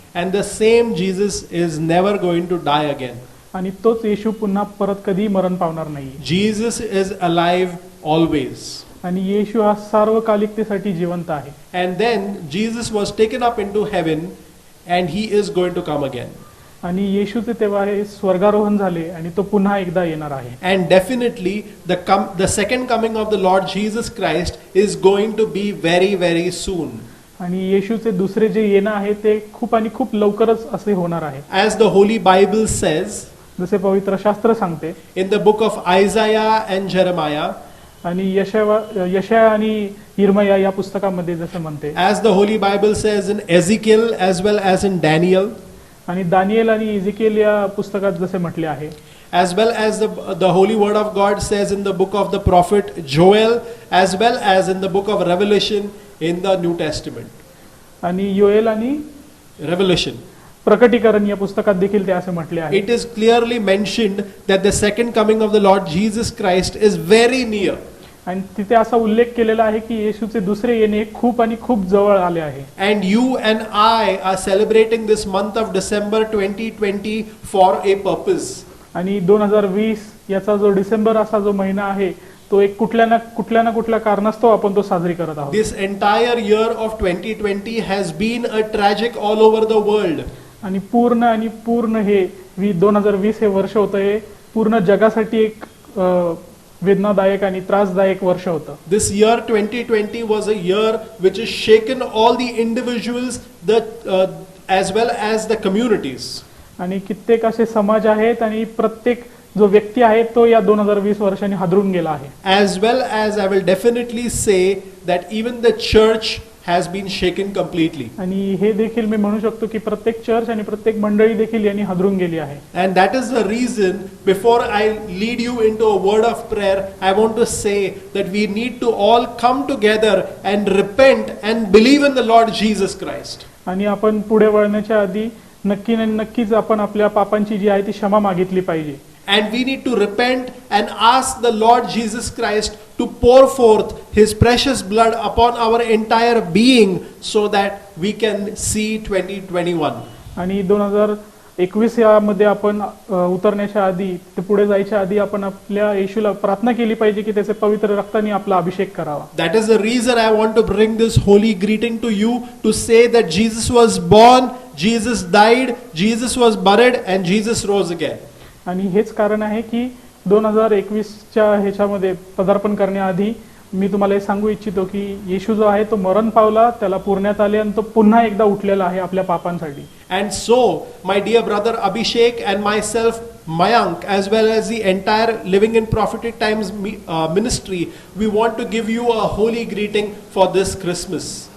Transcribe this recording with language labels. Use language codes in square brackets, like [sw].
[en] And the same Jesus is never going to die again. [mr] आणि तोच येशू पुन्हा परत कधी मरण पावणार नाही. [en] Jesus is alive always. [mr] आणि येशू हा सार्वकालिकतेसाठी जिवंत आहे. [en] And then Jesus was taken up into heaven and he is going to come again. [mr] आणि येशूचे तेव्हा हे स्वर्गारोहण झाले आणि तो पुन्हा एकदा येणार आहे. [en] And definitely the second coming of the Lord Jesus Christ is going to be very very soon. [mr] आणि येशूचे दुसरे जे येणं आहे ते खूप आणि खूप लवकरच असे होणार आहे. [en] As the Holy Bible says, [mr] जसे पवित्र शास्त्र सांगते, [en] in the book of Isaiah and Jeremiah, [mr] आणि यशाया आणि यिर्मया या पुस्तकामध्ये जसे म्हणते, [en] as the Holy Bible says in Ezekiel as well as in Daniel, [mr] आणि दानिएल आणि इझेकिएल या पुस्तकात जसे म्हटले आहे, [en] as well as the Holy Word of God says in the book of the prophet Joel, as well as in the book of Revelation in the New Testament. [mr] आणि योएल आणि [en] Revelation, [mr] प्रकटीकरण या पुस्तकात देखील ते असे म्हटले आहे. [en] it is clearly mentioned that the second coming of the Lord Jesus Christ is very near. [mr] आणि तिथे असा उल्लेख केलेला आहे की येशूचे दुसरे येणे खूप आणि खूप जवळ आले आहे. [en] And you and I are celebrating this month of December 2020 for a purpose. [mr] आणि 2020 याचा जो डिसेंबर असा जो महिना आहे तो एक कुठल्या ना कुठल्या कारणास्तव आपण तो साजरी करत आहोत. [en] This entire year of 2020 has been a tragic all over the world. [mr] आणि पूर्ण हे 2020 हे वर्ष होतं हे पूर्ण जगासाठी एक वेदनादायक आणि त्रासदायक वर्ष होतं. [en] This year 2020 was a year which has shaken all the individuals as well as the communities. [mr] आणि कित्येक असे समाज आहेत आणि प्रत्येक जो व्यक्ती आहे तो या 2020 वर्षांनी हादरून गेला आहे. [en] As well as I will definitely say that even the church has been shaken completely. [mr] आणि हे देखील मी म्हणू शकतो की प्रत्येक चर्च आणि प्रत्येक मंडळी देखील यांनी हादरून गेली आहे. [en] And that is the reason, before I lead you into a word of prayer, I want to say that we need to all come together and repent and believe in the Lord Jesus Christ. [mr] आणि आपण पुढे वळण्याच्या आधी नक्कीच आपण आपल्या पापांची जी आहे ती क्षमा मागितली पाहिजे. [en] And we need to repent and ask the Lord Jesus Christ to pour forth his precious blood upon our entire being so that we can see 2021. [mr] आणि 2021 यामध्ये आपण उतरण्याच्या आधी ते पुढे जायच्या आधी आपण आपल्या येशूला प्रार्थना केली पाहिजे की त्याचे पवित्र रक्ताने आपला अभिषेक करावा. [en] That is the reason I want to bring this holy greeting to you, to say that Jesus was born, Jesus died, Jesus was buried and Jesus rose again. [mr] आणि हेच कारण आहे की 2021च्या ह्याच्यामध्ये पदार्पण करण्याआधी मी तुम्हाला हे सांगू इच्छितो की येशू जो आहे तो मरण पावला, त्याला पुरण्यात आले आणि तो पुन्हा एकदा उठलेला आहे आपल्या पापांसाठी. [en] And so, my dear brother Abhishek and myself, Mayank, as well as the entire Living in Prophetic Times ministry, we want to give you a holy greeting for this Christmas.